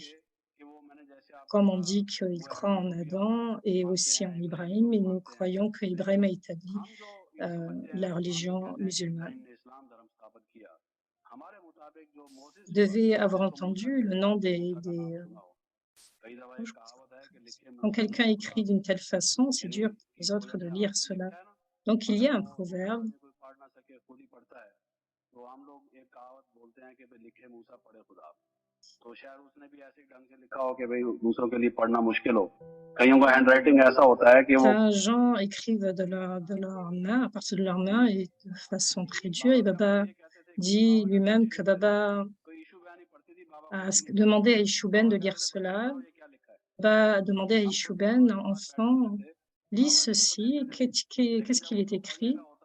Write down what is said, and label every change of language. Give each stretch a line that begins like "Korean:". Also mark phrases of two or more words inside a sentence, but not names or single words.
French: Comme on dit qu'ils croient en Adam et aussi en Ibrahim, et nous croyons que Ibrahim a établi la religion musulmane. Vous devez avoir entendu le nom quand quelqu'un écrit d'une telle façon, c'est dur pour les autres de lire cela. Donc, il y a un proverbe
Hindi: तो हम लोग एक कहावत बोलते हैं कि भाई लिखे मूसा पढ़े खुदा तो शायद उसने भी ऐसे ढंग से लिखा हो कि भाई दूसरों के लिए पढ़ना मुश्किल हो कईयों का हैंडराइटिंग ऐसा होता है कि वो
French: certains gens écrivent de leur main, à partir de leur main et de façon très dure. Et Baba dit lui-même que Baba a demandé à Ishuben de lire cela va demander à Ishuben, enfant, lis ceci, qu'est-ce qu'il est écrit?